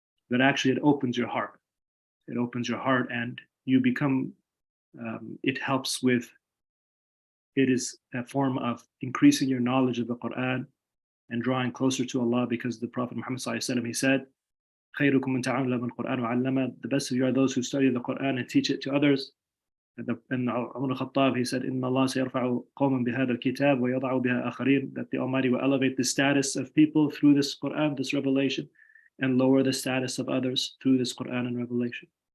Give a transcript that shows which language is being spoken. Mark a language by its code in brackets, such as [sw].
[en] But actually it opens your heart. It opens your heart, and you become, it helps with, it is a form of increasing your knowledge of the Quran and drawing closer to Allah, because the Prophet Muhammad ﷺ, he said, [ar] خيركم من تعلم القرآن وعلمه. [en] The best of you are those who study the Quran and teach it to others. And Umar al-Khattab, he said, [ar] إن الله سيرفع قوما بهذا الكتاب ويضع بها آخرين, [en] that the Almighty will elevate the status of people through this Quran, this revelation, and lower the status of others through this Quran and revelation.